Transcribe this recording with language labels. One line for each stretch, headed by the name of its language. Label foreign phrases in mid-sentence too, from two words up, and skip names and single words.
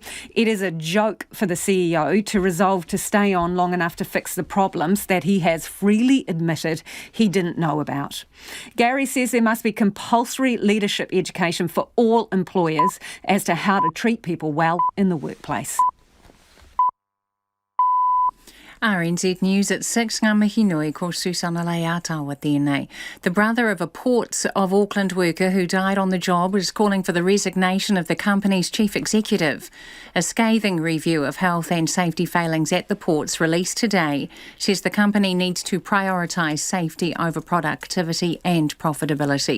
English: It is a joke for the CEO to resolve to stay on long enough to fix the problems that he has freely admitted he didn't know about. Gary says there must be compulsory leadership education for all employees as to how to treat people well in the workplace. RNZ News at 6,
Māori: ngā mihi nui ko Susana Leatawa tēnei.
English: The brother of a Ports of Auckland worker who died on the job is calling for the resignation of the company's chief executive. A scathing review of health and safety failings at the ports released today says the company needs to prioritise safety over productivity and profitability.